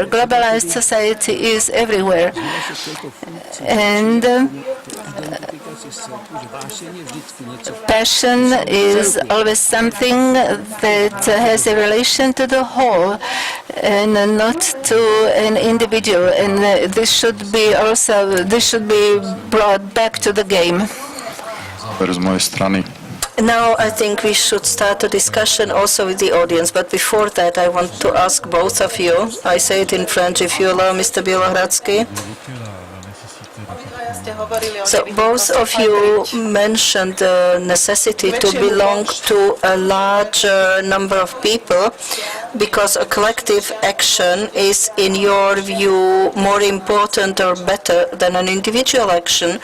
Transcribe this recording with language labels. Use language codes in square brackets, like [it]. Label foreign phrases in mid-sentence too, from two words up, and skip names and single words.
[en] Globalized society is everywhere. And passion is always something that has a relation to the whole and not to an individual. And this should be brought back to the game. [sk] Z mojej strany. [en] Now I think we should start a discussion also with the audience, but before that I want to ask both of you, I say it in French if you allow, Mr. Bielohradsky. So both of you mentioned the necessity to belong to a large number of people because a collective action is, in your view, more important or better than an individual action.